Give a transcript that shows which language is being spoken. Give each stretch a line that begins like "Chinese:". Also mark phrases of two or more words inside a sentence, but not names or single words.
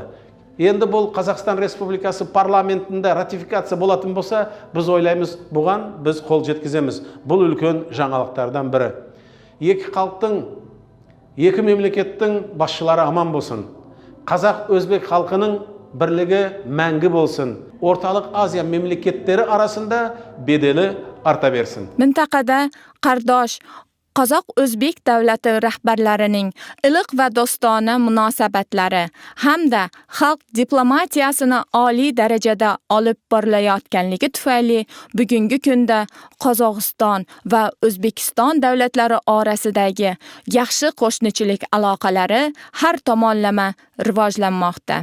Kazakh: Енді бұл Қазақстан Республикасы парламентінде ратификация болатын болса, біз ойлаймыз, бұған біз қол жеткіземіз. Бұл үлкен жаңалықтардан бірі. Екі халықтың, екі мемлекеттің басшылары аман болсын. Қазақ өзбек халқының бірлігі мәңгі болсын. Орталық Азия мемлекеттері арасында беделі арта берсін.
Uzbek: Mintaqada qardosh Qozoq-O'zbek davlati rahbarlarining iliq va do'stona munosabatlari hamda xalq diplomatiyasini oliy darajada olib borilayotganligi tufayli bugungi kunda Qozog'iston va O'zbekiston davlatlari orasidagi yaxshi qo'shnichilik aloqalari har tomonlama rivojlanmoqda.